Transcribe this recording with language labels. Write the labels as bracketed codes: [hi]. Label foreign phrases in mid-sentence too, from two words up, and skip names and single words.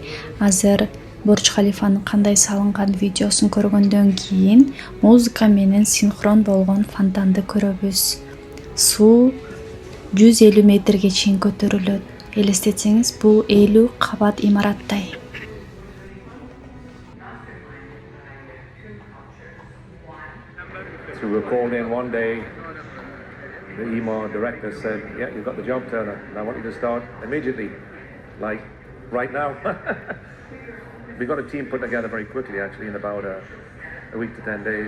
[ky] Азыр Бурдж Халифанын кандай салынган видеосун көргөндөн кийин музыка менен синхрон болгон фонтанды көрөбүз. Суу 150 метрге чейин көтөрүлөт. Элестетсеңиз, бул 50 кабат имараттай. [en] So we were called in one day. The EMA director said, "Yeah, you've got the job, Turner. And I want you to start immediately, like right now." We got a team put together very quickly, actually, in about a week to 10 days.